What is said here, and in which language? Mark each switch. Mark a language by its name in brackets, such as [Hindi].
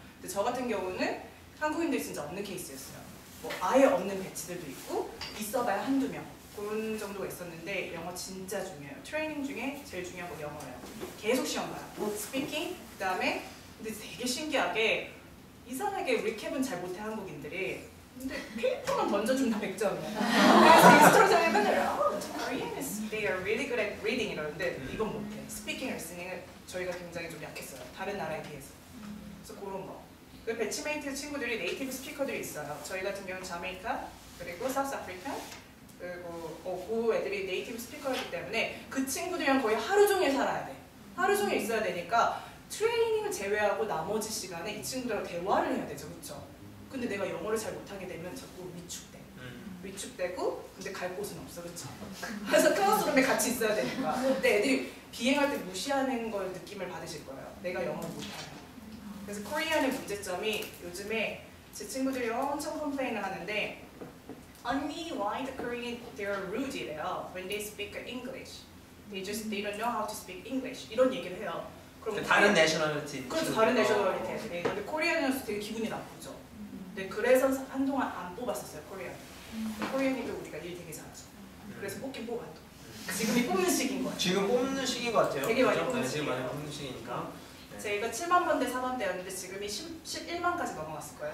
[Korean] 근데 저 같은 경우는 한국인들이 진짜 없는 케이스였어요. 뭐 아예 없는 배치들도 있고 있어봐야 한두 명 그런 정도가 있었는데 영어 진짜 중요해요. 트레이닝 중에 제일 중요한 건 영어예요. 계속 시험 봐요. 스피킹 그다음에 근데 되게 신기하게 이상하게 리캡은 잘 못해 한국인들이. 근데 페이퍼만 던져주면 다 100점이야. 그래서 인스트럭터가 맨날 [English] Koreans, they are really good at reading [Korean] 이러는데 이건 못해. 스피킹 리스닝은 저희가 굉장히 좀 약했어요. 다른 나라에 비해서. 그래서 그런 거. 그 배치메이트 친구들이 네이티브 스피커들이 있어요. 저희 같은 경우는 자메이카 그리고 사우스 아프리카 그리고 그 애들이 네이티브 스피커이기 때문에 그 친구들이랑 거의 하루 종일 살아야 돼. 하루 종일 있어야 되니까 트레이닝을 제외하고 나머지 시간에 이 친구들하고 대화를 해야 되죠. 그렇죠? 근데 내가 영어를 잘 못하게 되면 자꾸 위축돼. 위축되고 근데 갈 곳은 없어. 그렇죠? 그래서 클래스룸에 같이 있어야 되니까. 근데 애들이 비행할 때 무시하는 걸 느낌을 받으실 거예요. 내가 영어를 못하면. 그래서 코리안의 문제점이 요즘에 제 친구들이 엄청 컴플레인을 하는데 [English] Only why the Korean they're rude [Korean] 이래요. [English] When they speak English, they don't know how to speak English [Korean] 이런 얘기를 해요. 그럼 다른 내셔널리티. 그렇죠. 다른 내셔널리티 애들이. 근데 코리안이어서 되게 기분이 나쁘죠. 근데 그래서 한동안 안 뽑았었어요 코리안. 코리안이도 우리가 일 되게 잘하죠. 그래서 뽑긴 뽑아도. 지금이 뽑는 시기인 거예요. 지금 뽑는 시기인 것 같아요. 되게 많이 그렇죠? 뽑는 지금 시기예요. 많이 뽑는 시기니까. 저희가 7만 번대 4번 대였는데 지금이 11만까지 넘어갔을 거예요.